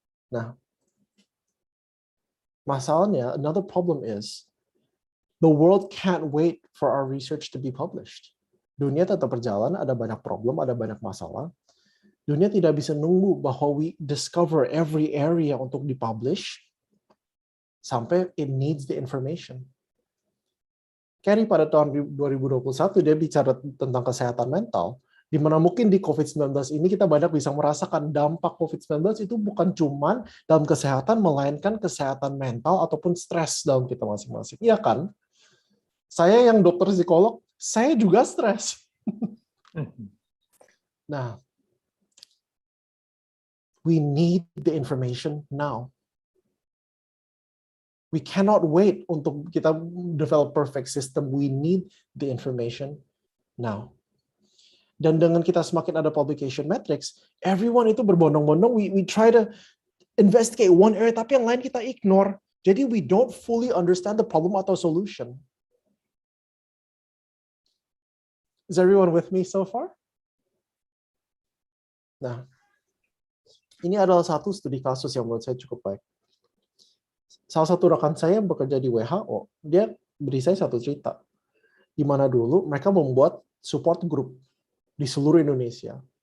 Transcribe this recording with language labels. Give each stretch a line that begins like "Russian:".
Indonesian: Nah, masalahnya,
English: another problem is, the world can't wait for our research to be published.
Indonesian: Dunia tetap berjalan, ada banyak problem, ada banyak masalah. Dunia tidak bisa nunggu bahwa
English: we discover every area
Indonesian: untuk dipublish, sampai
English: it needs the information.
Indonesian: Kerry pada tahun 2021, dia bicara tentang kesehatan mental, di mana mungkin di COVID-19 ini kita banyak bisa merasakan dampak COVID-19 itu bukan cuma dalam kesehatan, melainkan kesehatan mental ataupun stres dalam kita masing-masing. Iya kan? Saya yang dokter psikolog, saya juga stres.
English: Nah, we need the information now. We cannot wait
Indonesian: untuk kita
English: develop perfect system. We need the information now.
Indonesian: Dan dengan kita semakin ada
English: publication metrics, everyone
Indonesian: itu berbondong-bondong,
English: we try to investigate one area,
Indonesian: tapi yang lain kita
English: ignore.
Indonesian: Jadi
English: we don't fully understand the problem
Indonesian: atau
English: solution. Is everyone with me so far?
Indonesian: Nah, ini adalah satu studi kasus yang menurut saya cukup baik. Salah satu rekan saya yang bekerja di WHO, dia beri saya satu cerita. Di mana dulu mereka membuat support group di seluruh Indonesia.